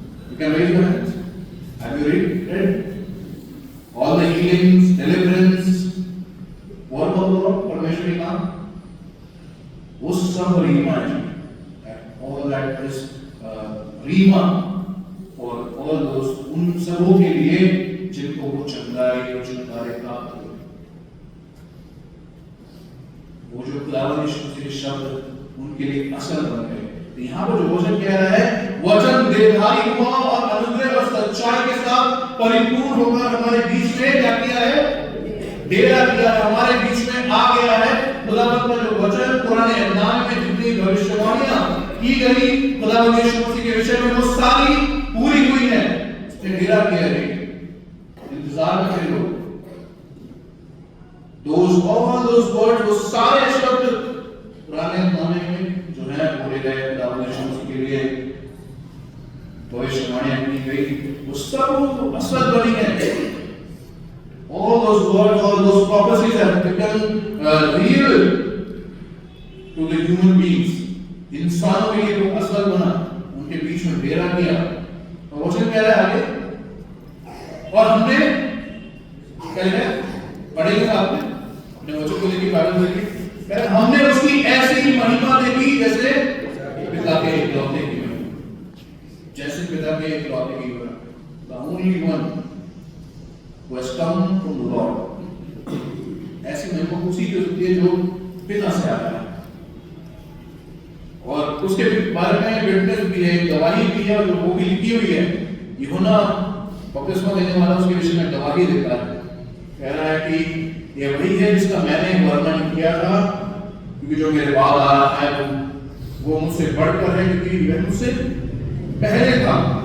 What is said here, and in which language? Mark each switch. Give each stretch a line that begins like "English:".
English: You can raise your hands. Have you read? All the healings, deliverance, what was the Lord?
Hindi: परमेश्वर का वो सब रीमा है,
English: all that is
Hindi: Reema और
English: all those
Hindi: उन सबों के लिए जिनको वो चंगाई और छुटकारे प्राप्त हुए। वो जो खुदावंद यीशु मसीह के शब्द उनके लिए असल बन गए। तो यहाँ पर जो वचन कह रहा है, वचन देहधारी हुआ और अनुग्रह और सच्चाई के साथ परिपूर्ण होकर हमारे बीच में क्या किया है, डेरा किया है, हमारे बीच में आ गया है। खुदावंद का जो वचन पुराने ऐलान में जितनी भविष्यवाणियां की गई खुदावंद यीशु मसीह के विषय में वो सारी पूरी हुई है। उसने डेरा किया है, इंतजार में थे लोग।
English: all those words,
Hindi: वो सारे शब्द पुराने ज़माने में जो है बोले गए खुदावंद यीशु मसीह के लिए भविष्यवाणियां की गई, वो सब असल बनी है।
English: All those words, all those prophecies have become real to the human beings.
Hindi: इंसानों के लिए वो असल बना, उनके बीच में डेरा किया। और वचन कह रहा है आगे, और हमने कह रहे पढ़ेंगे आपने अपने वचन को लेकर बाइबल देखिए, हमने उसकी ऐसी महिमा देखी जैसे पिता के इकलौते की महिमा, जैसे पिता के इकलौते की महिमा।
English: The only one who has come from the Lord।
Hindi: ऐसी महिमा उसी की होती है जो पिता से आ रहा है। और उसके बारे में विटनेस भी है, गवाही भी है, जो वो भी लिखी हुई है। यूहन्ना बपतिस्मा देने वाला उसके विषय में गवाही देता है, कह रहा है कि ये वही है जिसका मैंने वर्णन किया था, क्योंकि जो मेरे बाद आ रहा है वो मुझसे बढ़कर है, क्योंकि वह मुझसे पहले था।